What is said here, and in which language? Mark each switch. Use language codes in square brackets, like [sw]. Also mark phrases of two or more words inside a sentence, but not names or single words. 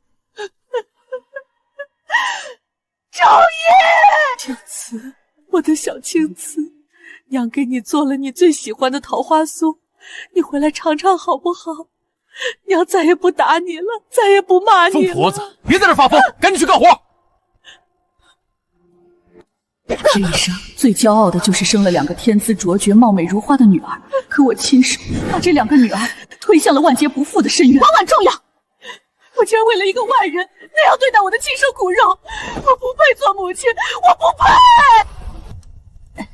[zh] 昭音，青瓷，我的小青瓷，娘給你做了你最喜歡的桃花酥，你回來嘗嘗好不好？娘再也不打你了，再也不罵你了。瘋婆子，別在這發瘋，趕緊去幹活。這一生最驕傲的就是生了兩個天資卓絕、貌美如花的女兒，可我親手把這兩個女兒推向了萬劫不復的深淵。婉婉重要，我竟然為了一個外人那樣對待我的親生骨肉，我不配做母親，我不配。